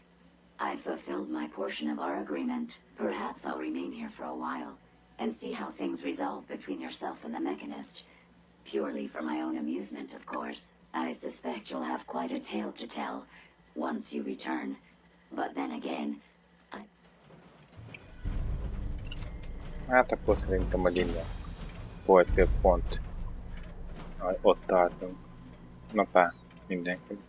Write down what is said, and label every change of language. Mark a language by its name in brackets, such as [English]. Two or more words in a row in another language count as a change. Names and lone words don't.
[English] I've fulfilled my portion of our agreement. Perhaps I'll remain here for a while and see how things resolve between yourself and the Mechanist. Purely for my own amusement, of course. I suspect you'll have quite a tale to tell once you return. But then again, [Hungarian] Hát akkor szerintem, hogy innen volt több pont. Ott tartunk. Na pár, mindenki.